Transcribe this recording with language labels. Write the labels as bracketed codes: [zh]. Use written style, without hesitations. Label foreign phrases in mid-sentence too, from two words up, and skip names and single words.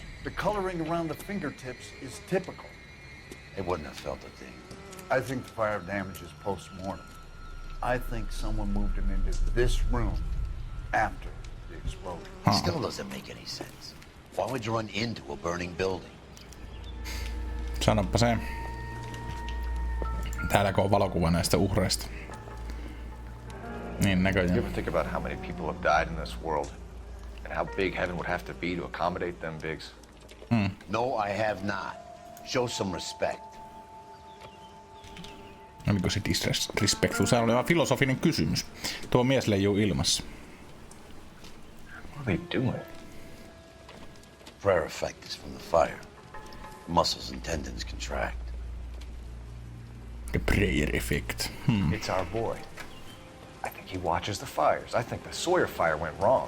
[en] The coloring around the fingertips is typical. They wouldn't have felt a thing. I think the fire damage is post-mortem. I think someone moved them into this room after the explosion. It still doesn't make any sense. Why would you run into a burning building? [fi] Sanoppa se. Täälläkö on valokuva näistä uhreista? Niin näköjään. [en] You ever think about how many people have died in this world? And how big heaven would have to be to accommodate them, Biggs? No, I have not. Show some respect. [fi] Oliko se disrespectful? Se oli vaan filosofinen kysymys. Tuo mies leijuu ilmassa. [en] What are they doing? Prayer effect is from the fire. The muscles and tendons contract. The prayer effect. It's our boy. I think he watches the fires. I think the Sawyer fire went wrong.